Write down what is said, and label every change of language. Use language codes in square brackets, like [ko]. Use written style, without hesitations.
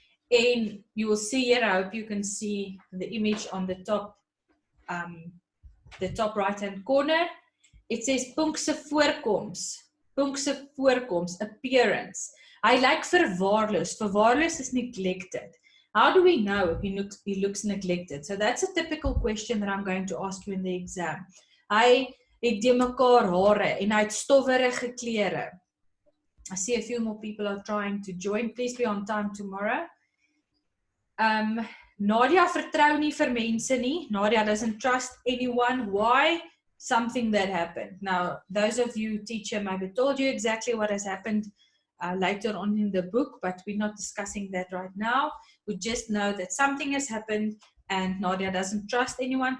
[en] And you will see here, I hope you can see the image on the top right-hand corner. It says [af] Punkse voorkoms. [en] Punkse voorkoms, appearance. [af] Hy lyk verwaarloos. Verwaarloos [en] is neglected. How do we know if he looks neglected? So that's a typical question that I'm going to ask you in the exam. [af] Hy het die mekaar hare en hy het stowwerige klere. [en] I see a few more people are trying to join. Please be on time tomorrow. [af] Nadia vertrou nie vir mense nie. [en] Nadia doesn't trust anyone. Why? Something that happened. Now, those of you, teacher maybe told you exactly what has happened later on in the book, but we're not discussing that right now. We just know that something has happened and Nadia doesn't trust anyone.